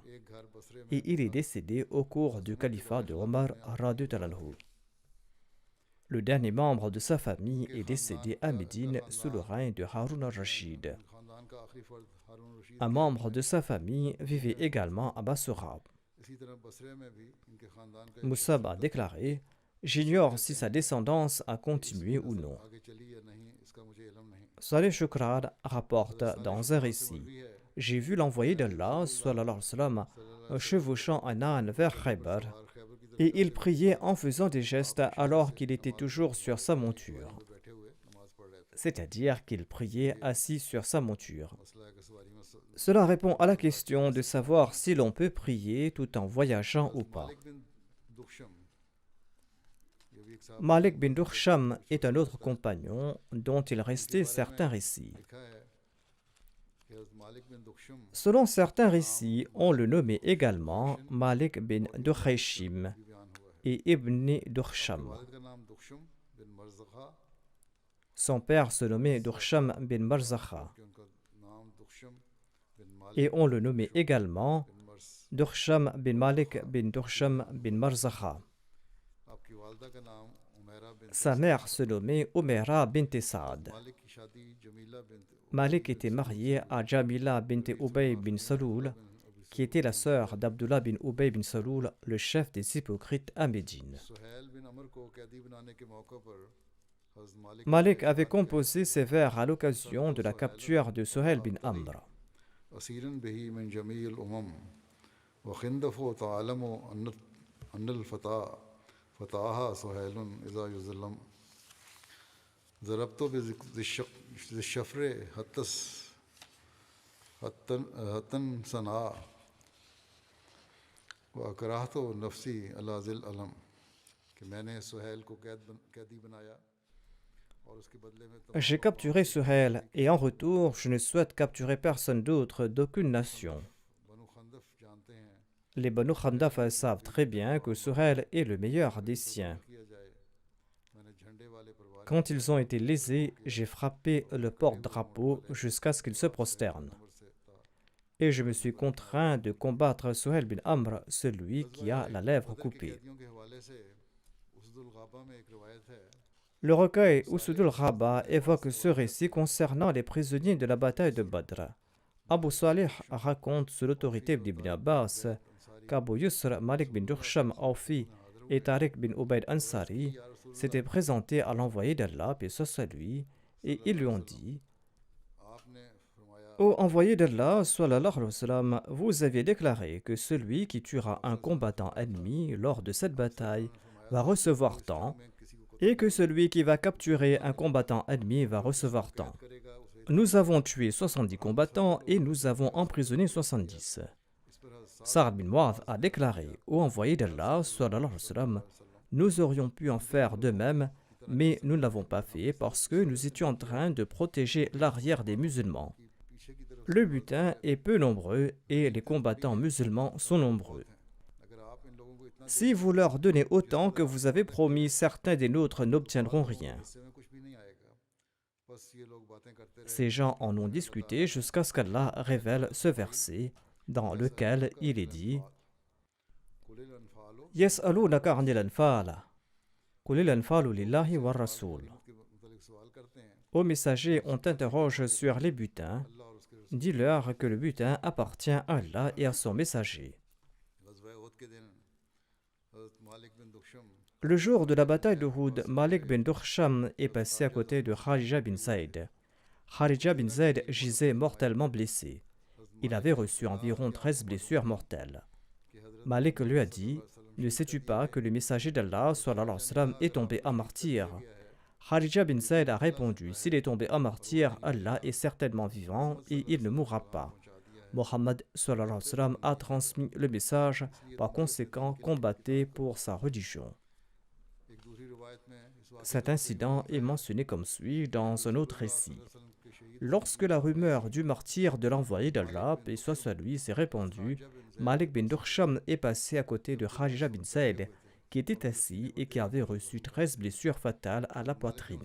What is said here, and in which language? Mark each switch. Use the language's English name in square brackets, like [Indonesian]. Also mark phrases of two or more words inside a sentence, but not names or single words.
[French] Et il est décédé au cours du califat de Omar [Arabic] رضي الله عنه. [French] Le dernier membre de sa famille est décédé à Médine sous le règne de Harun al-Rashid. Un membre de sa famille vivait également à Basra. [Urdu] اسی طرح بصرے میں بھی ان کے خاندان کا ایک [French] Moussab a déclaré: J'ignore si sa descendance a continué ou [Urdu] नस्ल [French] non. [Urdu] آگے چلی یا نہیں اس کا مجھے علم نہیں. [French] Saleh Shukran rapporte [Urdu] साले [French] dans un [Urdu] شکران سے [French] récit: [Urdu] مروی ہے [French] J'ai vu l'envoyé d'Allah, [Arabic] صلى الله عليه وسلم, [French] chevauchant un âne vers Khaybar, [Urdu] سوار خیبر کی طرف [French] et il priait en faisant des gestes alors qu'il était toujours sur sa monture. [Urdu] پے بیٹھے ہوئے نماز پڑھ رہے تھے. [French] C'est-à-dire qu'il priait assis sur sa monture. [Urdu] مسئلہ ہے کہ سواری میں [French] Cela répond à la question de savoir si l'on peut prier tout en voyageant ou pas. [Urdu] مالک بن دخشم یہ بھی ایک صاحب [French] Malik bin Dursham est un autre compagnon dont il restait certains récits. [Urdu] لکھا ہے کہ حضرت مالک بن دخشم [French] Selon certains récits, on le nommait également Malik bin Dukhayshim [Urdu] بھی بیان ہوا ہے. [French] et Ibn Dursham. [Urdu] والد کا نام دخشم بن مرزخہ [French] Son père se nommait Dursham bin Marzakha [Urdu] کہ ان کا نام دخشم بن مالک [French] et on le nommait également [Urdu] بن مرس. [French] Dursham bin Malik bin Dursham bin Marzakha. [Urdu] آپ کی والدہ کا نام عمیرہ بن [French] Sa mère se nommait Umaira bint Saad. [Urdu] مالک کی شادی جمیلہ بن [French] Malik était marié à Jamila bint Ubay bin Saloul, qui était la sœur d'Abdullah bin Ubay bin Saloul, le chef des hypocrites à Médine. [Urdu] سہیل بن عمرو کو قیدی بنانے کے موقع پر حضرت مالک [French] Malik avait composé ces vers à l'occasion de la capture de Suhail bin Amr. [Arabic] أسيراً به من جميع أمم وخندف تعلم أن الفتى فتاها سهيلاً إذا يظلم ضربتُ بشفر حتى انثنى وأكرهتُ نفسي على ذي العلم [Urdu] کہ میں نے سہیل کو قیدی بنایا اور اس کے بدلے میں [French] J'ai capturé Suhail et en retour, je ne souhaite capturer personne d'autre d'aucune nation. [Urdu] بنو خندف جانتے ہیں [French] Les Banu Khandaf savent très bien que Suhail est le meilleur des siens. [Urdu] کیا جائے میں نے جھنڈے والے پریوار [French] Quand ils ont été lésés, j'ai frappé le porte-drapeau jusqu'à ce qu'ils se prosternent. [Urdu] سے تھا. [French] Et je me suis contraint de combattre Suhail bin Amr, celui qui a la lèvre [Urdu] بدر کے [French] coupée. [Urdu] قیدیوں کے حوالے سے اسد الغابہ میں ایک روایت ہے [French] Le recueil Usudul Ghaba évoque ce récit concernant les prisonniers de la bataille de Badr. Abu Salih raconte sous l'autorité d'Ibn Abbas qu'Abu Yusr, Malik bin Dursham Awfi et Tariq bin Ubayd Ansari s'étaient présentés à l'envoyé d'Allah, paix soit lui, et ils lui ont dit: [Urdu] آپ نے فرمایا [French] Ô envoyé d'Allah, [Arabic] صلى الله عليه وسلم, [French] vous aviez déclaré que celui qui tuera un combattant ennemi lors de cette bataille va recevoir tant, [Urdu] میں کسی کو [French] et que celui qui va capturer un combattant ennemi va recevoir tant. [Urdu] کرے گا اسے [French] Nous avons tué 70 combattants et nous avons emprisonné 70. [Urdu] اس پر حضرت [French] Sa'ad bin Mu'adh a déclaré: Ô envoyé d'Allah, [Arabic] صلى الله عليه وسلم, [French] nous aurions pu en faire de même, mais nous ne l'avons pas fait parce que nous étions en train de protéger l'arrière des musulmans. [Urdu] پیچھے کی طرف [French] Le butin est peu nombreux et les combattants musulmans sont nombreux. [Urdu] اگر آپ ان لوگوں کو اتنا [French] Si vous leur donnez autant que vous avez promis, certains des nôtres n'obtiendront rien. [Urdu] حصے میں کچھ بھی نہیں آئے گا بس یہ لوگ باتیں کرتے رہے [French] Ces gens en ont discuté jusqu'à ce qu'Allah révèle ce verset dans lequel il est dit: [Arabic] قل الأنفال يسألونك عن الأنفال. قل الأنفال لله والرسول. [Urdu] کے متعلق سوال کرتے ہیں [French] Ô messagers, on t'interroge sur les butins. [Urdu] اللہ اور اس کے رسول [French] Dis-leur que le butin appartient à Allah et à son messager. [Urdu] غزوہ احد کے دن حضرت مالک بن دخشم [French] Le jour de la bataille d'Uhud, Malik bin Dursham est passé à côté de Kharija bin Zayd. Kharija bin Zayd gisait mortellement blessé. Il avait reçu environ 13 blessures mortelles. [Urdu] کہ حضرت [French] Malik lui a dit: Ne sais-tu pas que le messager d'Allah [Arabic] صلى الله عليه وسلم, [French] est tombé à martyr? Kharija bin Zayd a répondu: S'il est tombé à martyr, Allah est certainement vivant et il ne mourra pas. Mohammed [Arabic] صلى الله عليه وسلم [French] a transmis le message, par conséquent combattez pour sa religion. [Urdu] ایک دوسری روایت میں اس واقعے [French] Cet incident est mentionné comme suit dans un autre récit. [Urdu] وسلم کے شہید [French] Lorsque la rumeur du martyr de l'envoyé d'Allah, paix soit sur lui, s'est répandue, Malik bin Dursham est passé à côté de Kharija bin Zayd, qui était assis et qui avait reçu 13 blessures fatales à la poitrine.